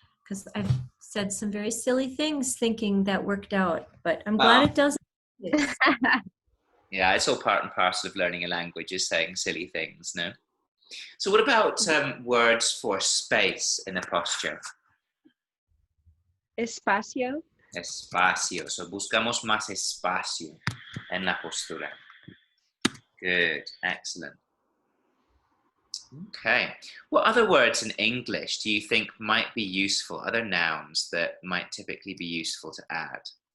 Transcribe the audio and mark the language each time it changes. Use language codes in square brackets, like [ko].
[en] Because I've said some very silly things thinking that worked out, but I'm glad it doesn't. Yeah, it's all part and parcel of learning a language, is saying silly things, no? So what about words for space in a posture? [es] Espacio. Espacio. So buscamos más espacio en la postura. [en] Good, excellent. Okay. What other words in English do you think might be useful? Other nouns that might typically be useful to add?